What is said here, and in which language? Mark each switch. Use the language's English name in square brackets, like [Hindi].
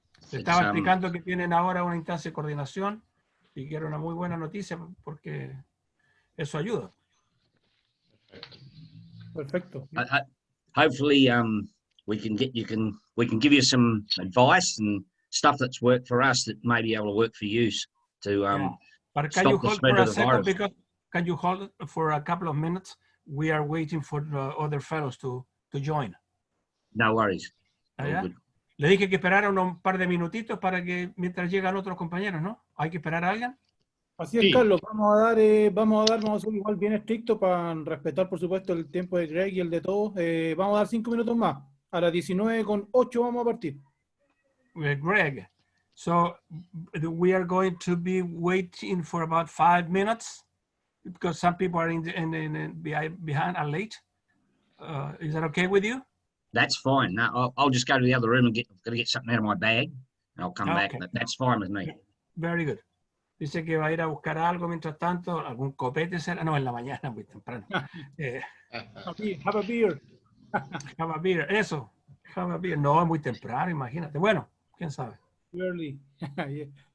[Spanish] Te estaba explicando que tienen ahora una instancia de coordinación y que era una muy buena noticia porque eso ayuda. Perfecto. [English] Hopefully, we can give you some advice and stuff that's worked for us that may be able to work for you to But can you hold for a second, because can you hold for a couple of minutes? We are waiting for other fellows to join. No worries. [Spanish] Le dije que esperara un par de minutitos para que mientras llegan otros compañeros, ¿no? ¿Hay que esperar a alguien? Así es, sí. Carlos, vamos a ser igual bien estrictos para respetar, por supuesto, el tiempo de Greg y el de todos. Vamos a dar 5 minutos más. A las 19:08 vamos a partir. [English] Greg, so we are going to be waiting for about 5 minutes because some people are behind and late. Is that okay with you? That's fine. No, I'll just go to the other room and get something out of my bag, and I'll come back. That's fine with me. Very good. [Spanish] Dice que va a ir a buscar algo mientras tanto, algún copete será. No, en la mañana, muy temprano. [English] Have a beer. Have a beer, eso. Have a beer. [Spanish] No, es muy temprano, imagínate. Bueno, quién sabe. [English] Early. Yeah.